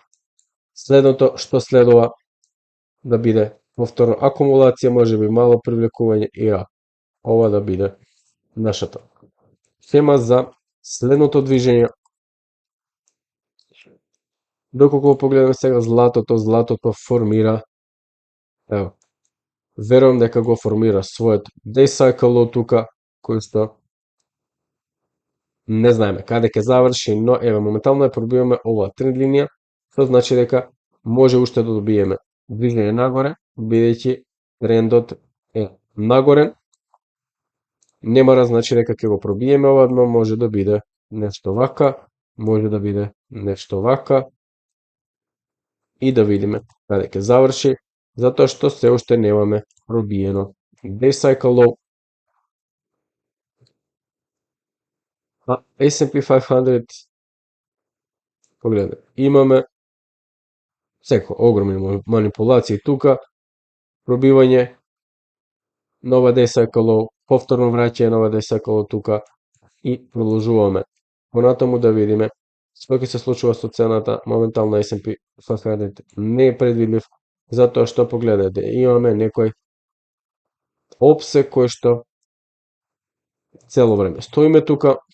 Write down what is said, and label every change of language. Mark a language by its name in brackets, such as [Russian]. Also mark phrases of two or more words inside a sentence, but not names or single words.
[Macedonian] Следното што следува да биде повторно акумулација, може би мало привлекување и ова да биде нашата схема за следното движење. Доколку погледаме сега златото формира, верувам дека го формира својот [English] day cycle [Macedonian] тука, кој што не знаеме каде ќе заврши, но моментално ја пробиваме оваа тренд линија, што значи дека може уште да добиеме движење нагоре, бидејќи трендот е нагорен. Не мора значи дека ќе го пробиеме ова дно, може да биде нешто вака, може да биде нешто вака и да видиме каде ќе заврши, затоа што се уште немаме пробиено [English] day cycle low. [Macedonian] S&P 500, погледаме, имаме огромни манипулации тука, пробивање нова [English] day cycle low, [Macedonian] повторно враќање нова [English] day cycle low [Macedonian] тука и продолжуваме понатаму да видиме што ќе се случува со цената. Моментално S&P 500 не е предвидлив, затоа што погледате, имаме некој опсек кој што цело време стоиме тука.